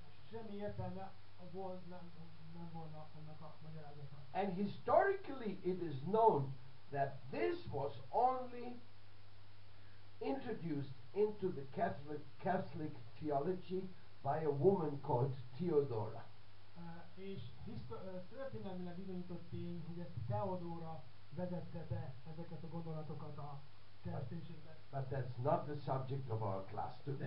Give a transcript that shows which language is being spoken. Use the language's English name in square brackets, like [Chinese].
[Hungarian] Semmi értelme nem volna annak a magyarázatnak. [English] And historically it is known that this was only introduced into the Catholic theology by a woman called Theodora. [Hungarian] És történelmileg bizonyított tény, hogy ezt Theodora vezette be ezeket a gondolatokat a kereszténységben. [English] But that's not the subject of our class today.